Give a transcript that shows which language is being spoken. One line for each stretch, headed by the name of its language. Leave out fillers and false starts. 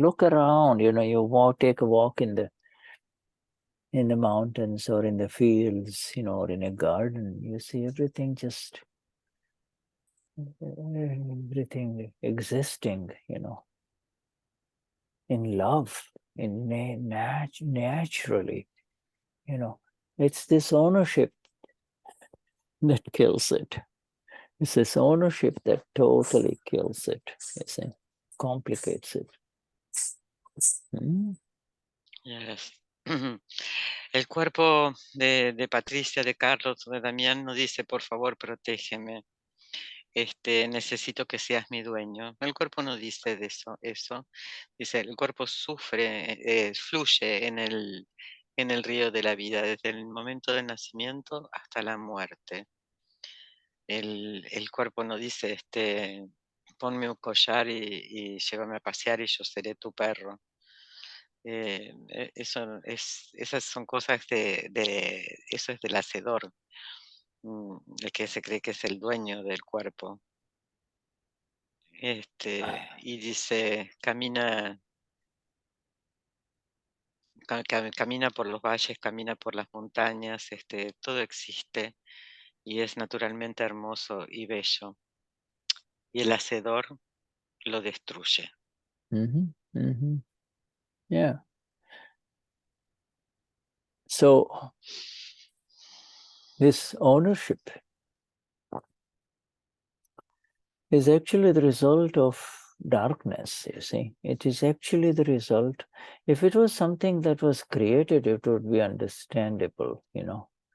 English: Look around, you know, you take a walk in the mountains or in the fields, you know, or in a garden, you see everything just everything existing, you know, in love, in naturally, you know. It's this ownership that kills it. It's this ownership that totally kills it, you see, complicates it. Yes.
Spanish: El cuerpo de Patricia, de Carlos, de Damián nos dice, por favor, protégeme. Necesito que seas mi dueño. El cuerpo no dice de eso. Dice, el cuerpo sufre, fluye en el río de la vida, desde el momento del nacimiento hasta la muerte. El cuerpo no dice, ponme un collar y llévame a pasear y yo seré tu perro. Esas son cosas eso es del hacedor, el que se cree que es el dueño del cuerpo. Y dice, camina por los valles, camina por las montañas, todo existe y es naturalmente hermoso y bello. Y el hacedor lo destruye.
English: Yeah. So this ownership is actually the result of darkness, you see. It is actually the result. If it was something that was created, it would be understandable, you know.